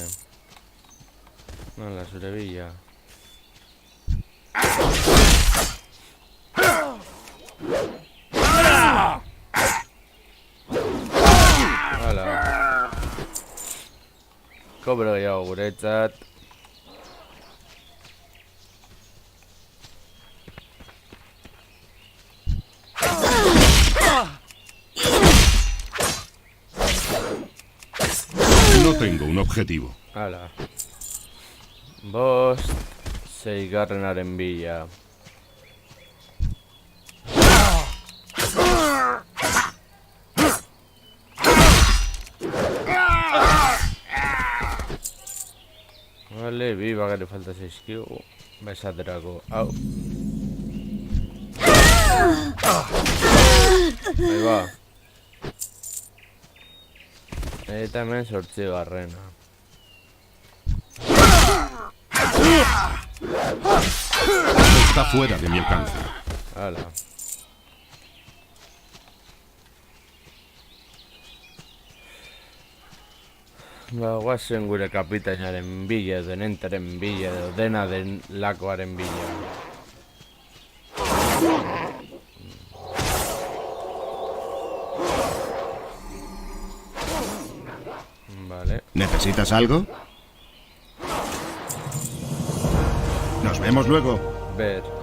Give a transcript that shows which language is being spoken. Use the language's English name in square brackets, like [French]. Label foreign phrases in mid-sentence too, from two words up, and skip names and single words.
[Basque] Hala, zure bila. Hala. Kobra gehiago guretzat. [Spanish] No tengo un objetivo. [Basque] Hala. Bost, seigarrenaren bila. Vale, bi bagare falta zaizkigu. Besaterako, hau. [Spanish] Ahí va. [Basque] Eta hemen 8garrena. [Spanish] Está fuera de mi alcance. [Basque] Hala. Ba, guazen gure kapitainaren bila, denentaren bila, edo dena den lakoaren bila. [Spanish] Vale. ¿Necesitas algo? Nos vemos luego. Ver.